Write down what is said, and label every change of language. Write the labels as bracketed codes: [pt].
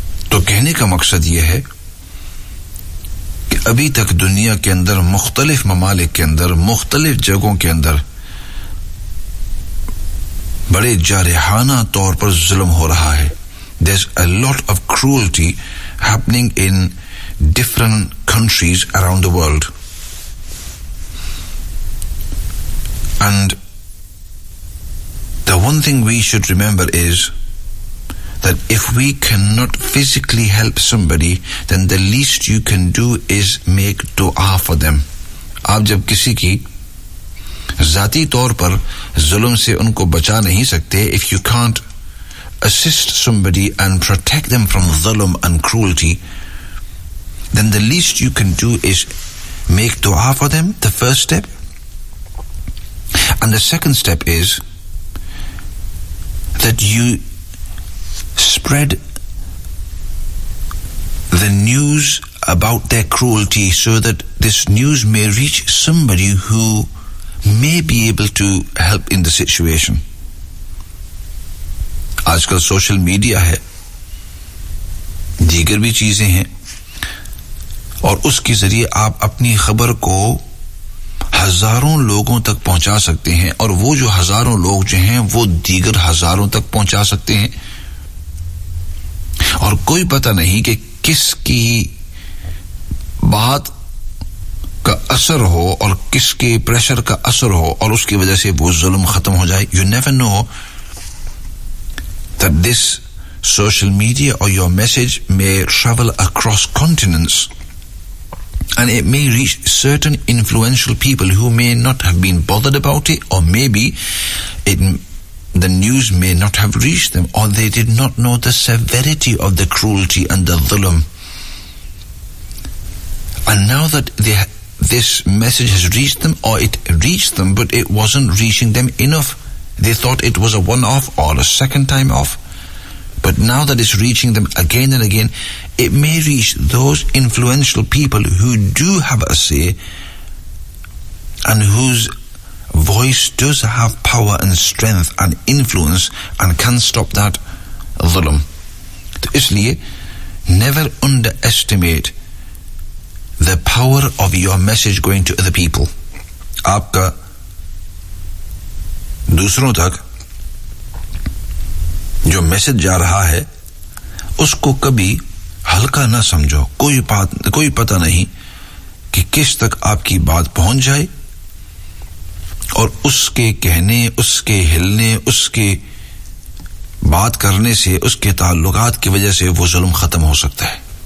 [ur] تو کہنے کا مقصد یہ ہے کہ ابھی تک دنیا کے اندر مختلف ممالک کے اندر, مختلف جگہوں کے اندر بڑے جارحانہ طور پر ظلم ہو رہا ہے. [en] There's a lot of cruelty happening in different countries around the world. And the one thing we should remember is that if we cannot physically help somebody, then the least you can do is make dua for them. [ur] آپ جب کسی کی ذاتی طور پر ظلم سے ان کو بچا نہیں سکتے, [en] if you can't assist somebody and protect them from ظلم and cruelty, then the least you can do is make dua for them, the first step. And the second step is that you spread the news about their cruelty so that this news may reach somebody who may be able to help in the situation. [ur] آج کل social media ہے, دیگر بھی چیزیں ہیں, اور اس کے ذریعے آپ اپنی خبر کو ہزاروں لوگوں تک پہنچا سکتے ہیں, اور وہ جو ہزاروں لوگ جو ہیں وہ دیگر ہزاروں تک پہنچا سکتے ہیں, اور کوئی پتہ نہیں کہ کس کی بات کا اثر ہو اور کس کے پریشر کا اثر ہو اور اس کی وجہ سے وہ ظلم ختم ہو جائے. [en] You never know that this social media or your message may travel across continents and it may reach certain influential people who may not have been bothered about it, or maybe the news may not have reached them, or they did not know the severity of the cruelty and the dhulam. And now that this message has reached them, or it reached them but it wasn't reaching them enough, they thought it was a one-off or a second time off, but now that it's reaching them again and again, it may reach those influential people who do have a say and whose voice does have power and strength and influence and can stop that dhulam. [ur] اس لیے [en] never underestimate the power of your message going to other people. [ur] آپ کا دوسروں تک جو message جا رہا ہے اس کو کبھی ہلکا نہ سمجھو. کوئی پتہ نہیں کہ کس تک آپ کی بات پہنچ جائے, اور اس کے کہنے, اس کے ہلنے, اس کے بات کرنے سے, اس کے تعلقات کی وجہ سے وہ ظلم ختم ہو سکتا ہے.